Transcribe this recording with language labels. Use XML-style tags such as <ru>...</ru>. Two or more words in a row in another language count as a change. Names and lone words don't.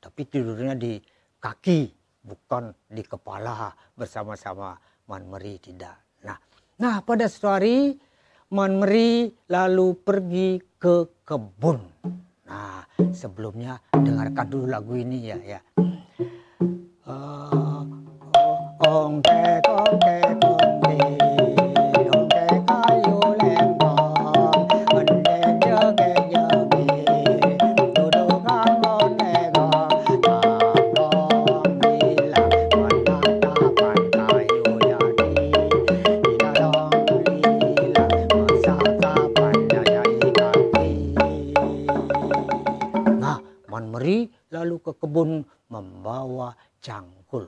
<id>Tapi tidurnya di kaki, bukan di kepala bersama-sama Manmeri, tidak. Nah pada suatu hari Manmeri lalu pergi ke kebun. Nah sebelumnya dengarkan dulu lagu ini ya. Ongke ongke ongke ongke kayu lembong ende jege jege dudukan boneka taplong bilang menatapan kayu jadi dilalong bilang masa kapan jajai kaki. Nah Manmeri lalu ke kebun membawa cangkul.</id>